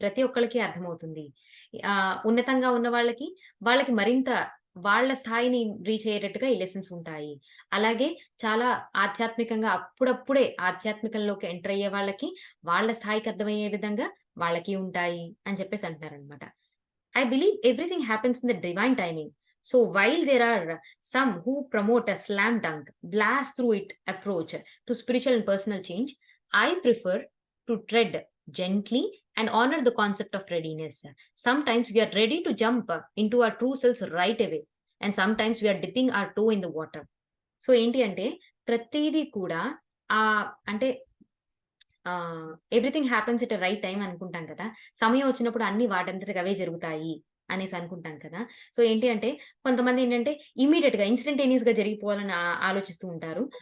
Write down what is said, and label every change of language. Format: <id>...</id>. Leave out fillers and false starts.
<te>ప్రతి ఒక్కళ్ళకి అర్థమవుతుంది. ఉన్నతంగా ఉన్న వాళ్ళకి మరింత వాళ్ళ స్థాయిని రీచ్ అయ్యేటట్టుగా ఈ లెసన్స్ ఉంటాయి. అలాగే చాలా ఆధ్యాత్మికంగా అప్పుడప్పుడే ఆధ్యాత్మికంలోకి ఎంటర్ అయ్యే వాళ్ళ స్థాయికి అర్థమయ్యే విధంగా వాళ్ళకి ఉంటాయి అని చెప్పేసి అంటున్నారనమాట.</te> <en>I believe everything happens in the divine timing. So while there are some who promote a slam dunk, blast through it approach to spiritual and personal change, I prefer to tread gently and honor the concept of readiness. Sometimes we are ready to jump into our true selves right away, and sometimes we are dipping our toe in the water.</en> <te>So, ఏంటి అంటే ప్రతీదీ కూడా అంటే</te> <en>everything happens at a right time</en> <te>అనుకుంటాం కదా! సమయం వచ్చినప్పుడు అన్నీ వాటంతటికి అవే జరుగుతాయి అనేసి అనుకుంటాం కదా! సో, ఏంటి అంటే కొంతమంది ఏంటంటే ఇమ్మీడియేట్‌గా ఇన్‌స్టంటేనియస్‌గా జరిగిపోవాలని ఆలోచిస్తూ ఉంటారు.</te>